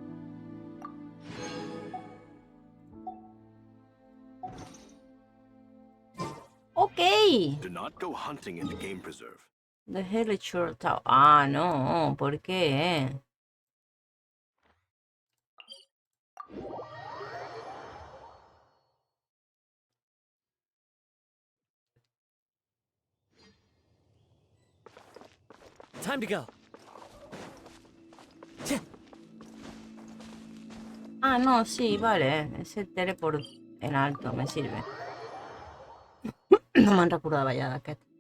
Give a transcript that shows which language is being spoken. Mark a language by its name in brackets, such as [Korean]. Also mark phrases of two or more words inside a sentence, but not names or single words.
[English] Okay. Do not go hunting in the game preserve. The Helliture Tower. [Spanish] Ah, no. ¿Por qué? [English] Time to go. [Spanish] Ah, no, sí, vale. Ese teleport en alto me sirve. [Catalan] No me'n recordava ja d'aquest.